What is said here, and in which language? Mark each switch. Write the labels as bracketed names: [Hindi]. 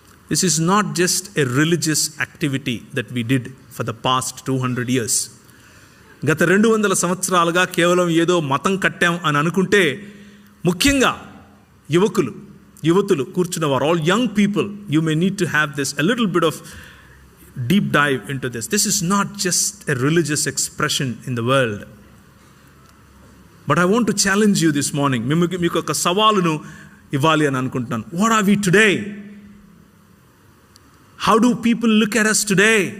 [English] This is not just a religious activity that we did for the past 200 years. [Telugu] గత 200 సంవత్సరాలుగా కేవలం ఏదో మతం కట్టాం అని అనుకుంటే, ముఖ్యంగా యువతులు కూర్చున్నవారు, [English] All young people, you may need to have this a little bit of deep dive into this. This is not just a religious expression in the world. But I want to challenge you this morning. [Telugu] మీకు ఒక సవాలును ఇవ్వాలి అని అనుకుంటున్నాను. [English] What are we today? How do people look at us today?